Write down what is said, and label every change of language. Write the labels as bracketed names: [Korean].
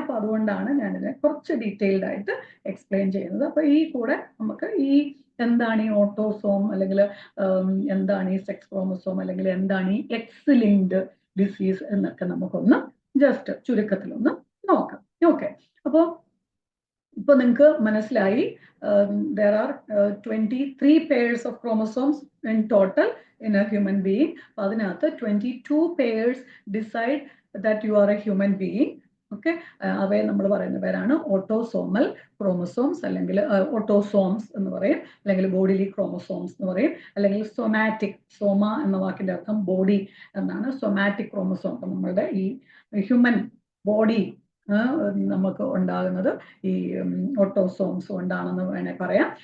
[Malayalam] അപ്പൊ അതുകൊണ്ടാണ് ഞാനിതിനെ കുറച്ച് ഡീറ്റെയിൽഡ് ആയിട്ട് എക്സ്പ്ലെയിൻ ചെയ്യുന്നത്. അപ്പൊ ഈ കൂടെ നമുക്ക് ഈ എന്താണ് ഈ ഓട്ടോസോം അല്ലെങ്കിൽ എന്താണ് ഈ സെക്സ് ക്രോമസോം അല്ലെങ്കിൽ എന്താണ് ഈ എക്സ് ലിങ്ക്ഡ് ഡിസീസ് എന്നൊക്കെ നമുക്കൊന്ന് ജസ്റ്റ് ചുരുക്കത്തിലൊന്ന് നോക്കാം. ഓക്കെ, അപ്പോൾ ഇപ്പൊ നിങ്ങൾക്ക് മനസ്സിലായി [English] there are 23 pairs of chromosomes in total in a human being. [Malayalam] അതിനകത്ത് [English] 22 pairs decide that you are a human being. [Malayalam] Okay, അവയെ നമ്മൾ പറയുന്ന പേരാണ് ഓട്ടോസോമൽ ക്രോമസോംസ് അല്ലെങ്കിൽ ഓട്ടോസോംസ് എന്ന് പറയും, അല്ലെങ്കിൽ ബോഡിലി ക്രോമസോംസ് എന്ന് പറയും, അല്ലെങ്കിൽ സൊമാറ്റിക്. സോമ എന്ന വാക്കിന്റെ അർത്ഥം ബോഡി എന്നാണ്. സൊമാറ്റിക് ക്രോമസോം, നമ്മളുടെ ഈ ഹ്യൂമൻ ബോഡി നമുക്ക് ഉണ്ടാകുന്നത് ഈ ഓട്ടോസോംസ് കൊണ്ടാണെന്ന് വേണേൽ പറയാം.